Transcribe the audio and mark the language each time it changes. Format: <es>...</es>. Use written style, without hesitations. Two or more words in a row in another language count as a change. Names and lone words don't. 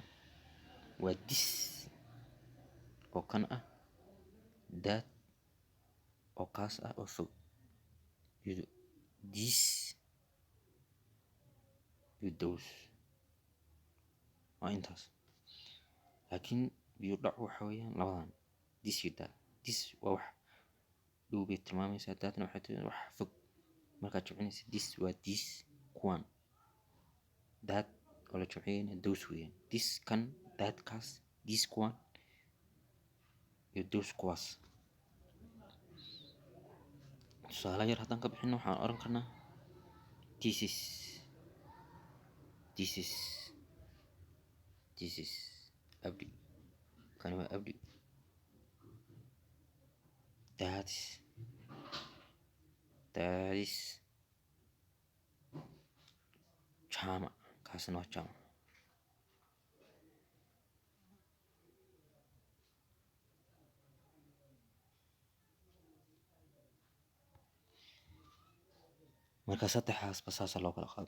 <so>waa this oo kan ah, that oo kaas ah oo fog, iyo this iyo those. waa intaas. laakiin biyo dhac waxa weeyaan labadan this iyo that. this waa wax dhow bay tilmaamaysaa, thatna waxay tahay wax fog. markaad jumcinaysa this waa this kuwan, that oo la jumciyeyna those weeyaan. this kan, that kaas, this kuwan iyo those kuwaas. tusaale yar haddaan ka bixino waxaan oran karnaa</so> <en>this is abdi.</en> <so>kani waa abdi.</so> <en>that is jama.</en> <so>kaasna waa jama. marka saddexdaas ba saasa loo kala qaado.</so>